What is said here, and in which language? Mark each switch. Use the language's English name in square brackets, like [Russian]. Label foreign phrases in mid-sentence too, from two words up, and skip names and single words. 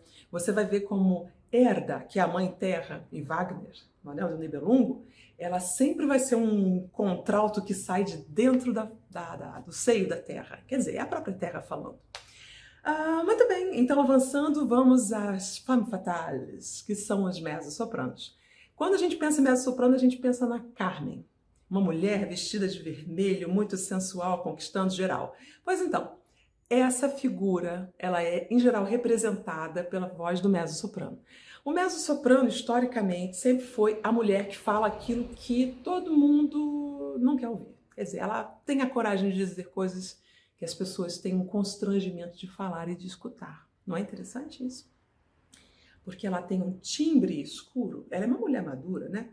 [Portuguese] Você vai ver como Erda, que é a mãe terra, e Wagner, no Anel do Nibelungo, ela sempre vai ser um contralto que sai de dentro do seio da terra. Quer dizer, é a própria terra falando. Muito bem, então avançando, vamos às [French] femmes fatales, [Portuguese] que são as mezzo-sopranos. Quando a gente pensa em mezzo-soprano, a gente pensa na Carmen, uma mulher vestida de vermelho, muito sensual, conquistando geral. Pois então, essa figura, ela é, em geral, representada pela voz do mezzo-soprano. O mezzo-soprano, historicamente, sempre foi a mulher que fala aquilo que todo mundo não quer ouvir. Quer dizer, ela tem a coragem de dizer coisas que as pessoas têm um constrangimento de falar e de escutar. Não é interessante isso? Porque ela tem um timbre escuro, ela é uma mulher madura, né?